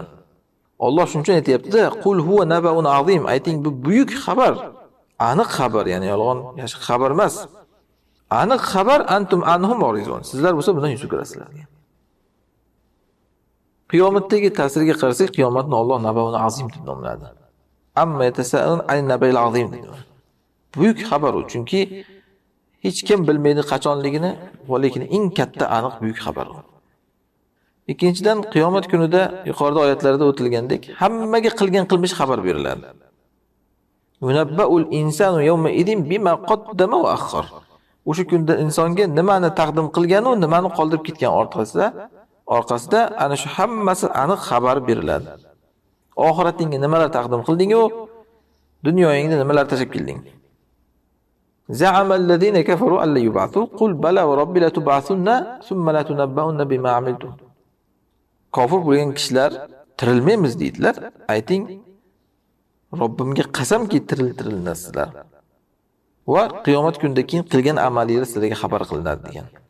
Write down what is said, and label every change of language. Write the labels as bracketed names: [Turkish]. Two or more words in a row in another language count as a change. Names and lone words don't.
[Uzbek] Alloh shuning uchun aytayapti: [Arabic] "قل هو نبأ عظيم." [Uzbek] Ayting, bu buyuk xabar, aniq xabar, ya'ni yolg'on yashiq xabar emas. Aniq xabar, [Arabic] أنتم عنه مريدون. [Uzbek] Sizlar bo'lsa bundan yuz o'girasizlar. Qiyomatdagi ta'siriga qarasak, qiyomatni Alloh [Arabic] نبأ عظيم [Uzbek] deb nomladi. [Arabic] عم يتساءلون عن النبأ العظيم dedi. [Uzbek] Buyuk xabar u, chunki hech kim bilmaydi qachonligini, va lekin eng katta aniq buyuk xabar u. Ikkinchidan, qiyomat kunida yuqorida oyatlarda o'tilgandek, hammaga qilgan qilmish xabar beriladi. [Arabic] ينبأ الإنسان يومئذ بما قدم وأخر. [Uzbek] O'sha kunda insonga nimani taqdim qilgan va nimani qoldirib ketgan orqasida ana shu hammasi aniq xabar beriladi. Oxiratingga nimalar taqdim qilding u, dunyoyingda nimalar tashab kelding. [Arabic] زعم الذين كفروا أن لن يبعثوا قل بلى وربي لتبعثن ثم لتنبؤن بما عملتم. [Uzbek] Kofir bo'lgan kishilar tirilmaymiz deydilar. Ayting, Robbimga qasamki tirilmasizlar. Va qiyomat kunidan keyin qilgan amalinglar sizlarga xabar qilinadi degan.